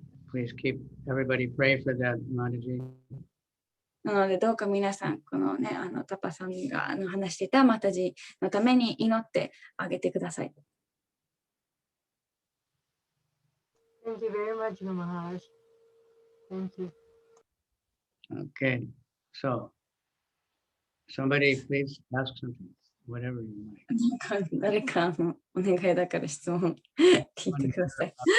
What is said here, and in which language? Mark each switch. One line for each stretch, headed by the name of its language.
English: Please keep everybody pray for that, Mataji.
Japanese: なのでどうか皆さん、このね、タパさんが話していたマタジのために祈ってあげてください。
English: Thank you very much, Maharaj. Thank you. Okay, so somebody please ask something, whatever you like.
Japanese: 誰かお願いだから質問聞いてください。